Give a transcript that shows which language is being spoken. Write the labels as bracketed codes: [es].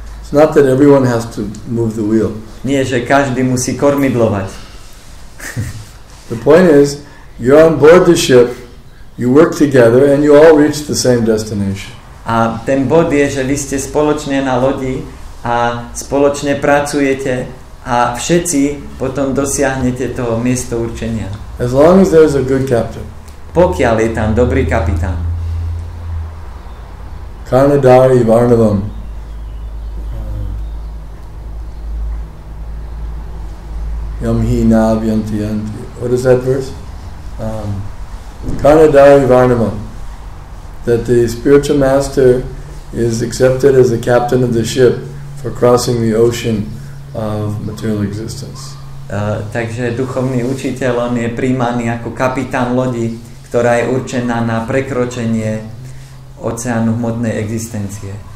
[en] It's not that everyone has to move the wheel. [sk] Nie, že každý musí kormidlovať. [en] The point is, you're on board the ship, you work together, and you all reach the same destination. [sk] A ten bod je, že vy ste spoločne na lodi a spoločne pracujete a všetci potom dosiahnete to miesto určenia. [en] As long as there's a good captain. [sk] Pokiaľ je tam dobrý kapitán. Karnadari Varnavam. Yamhi Nav Yanti Yanti. [en] What is that verse? Karnadari Varnavam. That the spiritual master is accepted as the captain of the ship for crossing the ocean of material existence. [sk] Takže duchovný učiteľ, on je príjmaný ako kapitán lodi, ktorá je určená na prekročenie oceánu hmotnej existencie.